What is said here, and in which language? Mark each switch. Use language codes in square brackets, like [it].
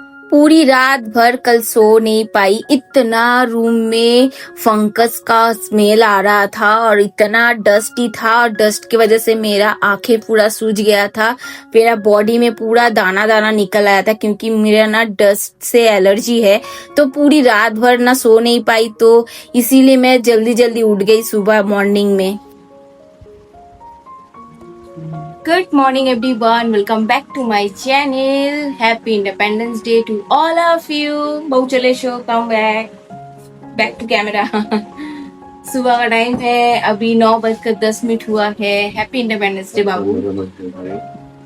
[hi] पूरी रात भर कल सो नहीं पाई। इतना रूम में फंगस का स्मेल आ रहा था और इतना डस्टी था और डस्ट की वजह से मेरा आंखें पूरा सूज गया था। मेरा बॉडी में पूरा दाना दाना निकल आया था क्योंकि मेरा ना डस्ट से एलर्जी है। तो पूरी रात भर ना सो नहीं पाई, तो इसीलिए मैं जल्दी जल्दी उठ गई सुबह मॉर्निंग में। [en] Good morning everyone, welcome back to my channel. Happy Independence Day to all of you. [hi] बहु चले show [en] Come back to camera. [hi] सुबह का टाइम है, अभी 9:10 हुआ है। [en] Happy independence day बाबू।